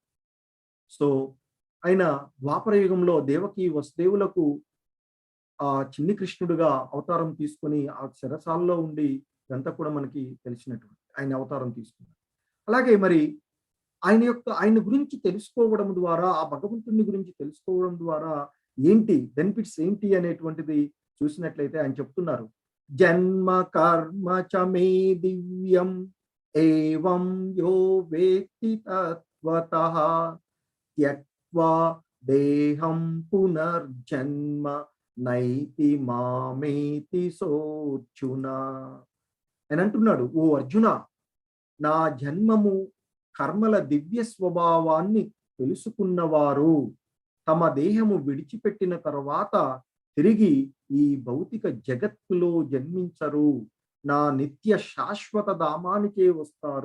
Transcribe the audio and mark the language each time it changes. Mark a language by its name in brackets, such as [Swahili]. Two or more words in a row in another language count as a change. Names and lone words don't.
[Telugu] సో ఆయన ద్వాపర యుగంలో దేవకి వసుదేవులకు ఆ చిన్ని కృష్ణుడుగా అవతారం తీసుకొని ఆ చెరసాల్లో ఉండి ఇదంతా కూడా మనకి తెలిసినటువంటి ఆయన అవతారం తీసుకున్నారు. అలాగే మరి ఆయన గురించి తెలుసుకోవడం ద్వారా, ఆ భగవంతుని గురించి తెలుసుకోవడం ద్వారా ఏంటి బెనిఫిట్స్ ఏంటి అనేటువంటిది చూసినట్లయితే ఆయన చెప్తున్నారు. [Sanskrit] జన్మ కర్మ చ మే దివ్యం ఏవం యో వేత్తి తత్వతః త్యక్త్వా దేహం పునర్జన్మ నైతి మామేతి సోర్జున [Telugu] అని అంటున్నాడు. ఓ అర్జున, నా జన్మము కర్మల దివ్య స్వభావాన్ని తెలుసుకున్నవారు తమ దేహము విడిచిపెట్టిన తర్వాత తిరిగి ఈ భౌతిక జగత్తులో జన్మించరు, నా నిత్య శాశ్వత ధామానికే వస్తారు.